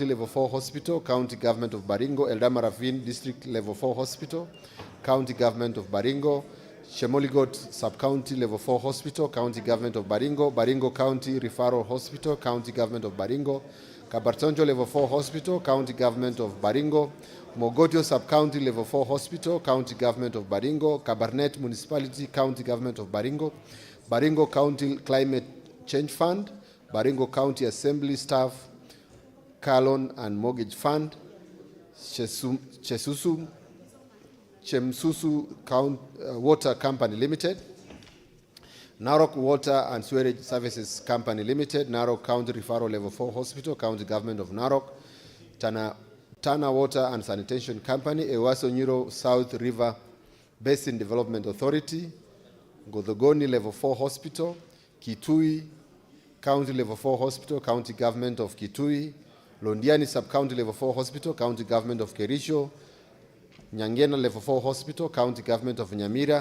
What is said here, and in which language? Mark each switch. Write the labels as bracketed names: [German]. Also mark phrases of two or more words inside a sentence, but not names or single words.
[English] Level 4 Hospital, County Government of Baringo, Eldama Ravine District Level 4 Hospital, County Government of Baringo, Shemoligot Sub-County Level 4 Hospital, County Government of Baringo, Baringo County Referral Hospital, County Government of Baringo, Kabartonjo Level 4 Hospital, County Government of Baringo, Mogotio Sub-County Level 4 Hospital, County Government of Baringo. Kabarnet Municipality, County Government of Baringo. Baringo County Climate Change Fund. Baringo County Assembly Staff, Kalon and Mortgage Fund. Chemsusu Water Company Limited. Narok Water and Sewerage Services Company Limited. Narok County Referral Level 4 Hospital, County Government of Narok. Tana Water and Sanitation Company. Ewaso Nyiro South River Basin Development Authority. Godogoni Level 4 Hospital. Kitui County Level 4 Hospital, County Government of Kitui. Londiani Sub-County Level 4 Hospital, County Government of Kerisho. Nyangena Level 4 Hospital, County Government of Nyamira.